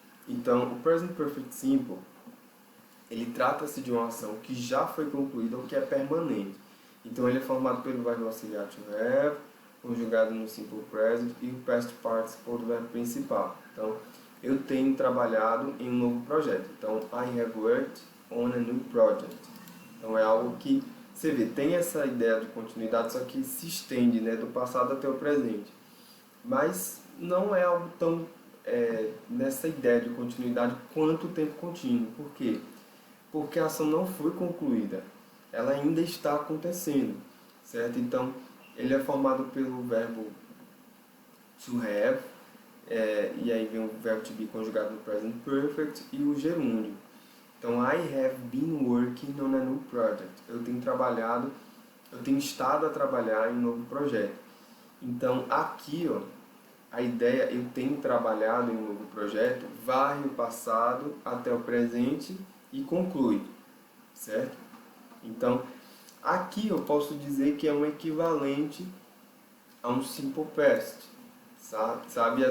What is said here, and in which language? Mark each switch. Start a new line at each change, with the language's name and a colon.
Portuguese: Então, o Present Perfect Simple, ele trata-se de uma ação que já foi concluída ou que é permanente. Então, ele é formado pelo verbo auxiliar to have, conjugado no Simple Present, e o Past Participle do verbo principal. Então, eu tenho trabalhado em um novo projeto.
English: Então, I have worked on a new project.
Portuguese: Então, é algo que, você vê, tem essa ideia de continuidade, só que se estende, né, do passado até o presente. Mas não é algo tão nessa ideia de continuidade quanto o tempo contínuo. Por quê? Porque a ação não foi concluída, ela ainda está acontecendo, certo? Então, ele é formado pelo verbo to have, e aí vem o verbo to be conjugado no present perfect e o gerúndio.
English: Então, I have been working on a new project.
Portuguese: Eu tenho estado a trabalhar em um novo projeto. Então, aqui, ó, a ideia, eu tenho trabalhado em um novo projeto, varre o passado até o presente e conclui, certo? Então, aqui eu posso dizer que é um equivalente a um simple past, sabe?